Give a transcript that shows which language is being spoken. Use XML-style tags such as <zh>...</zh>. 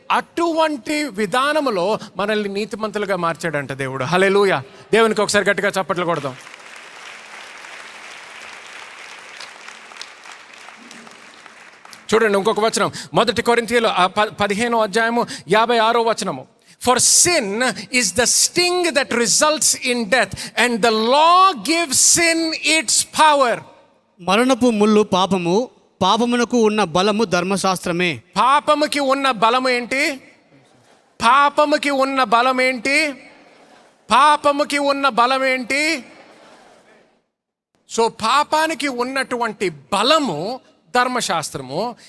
<te>అటువంటి విధానములో మనల్ని నీతిమంతులుగా మార్చాడంట దేవుడు. హల్లెలూయా. దేవునికి ఒకసారి గట్టిగా చప్పట్లు కొడదాం. చూడండి ఇంకొక వచనం, 1 కొరింథీయులు 15వ అధ్యాయము 56వ వచనము.</te> <en>For sin is the sting that results in death, and the law gives sin its power.</en> <te>మరణపు ముళ్ళు పాపము, పాపమునకు ఉన్న బలము ధర్మశాస్త్రమే. పాపముకి ఉన్న బలము ఏంటి? పాపముకి ఉన్న బలం ఏంటి? పాపముకి ఉన్న బలం ఏంటి? సో పాపానికి ఉన్నటువంటి బలము ధర్మశాస్త్రము.</te>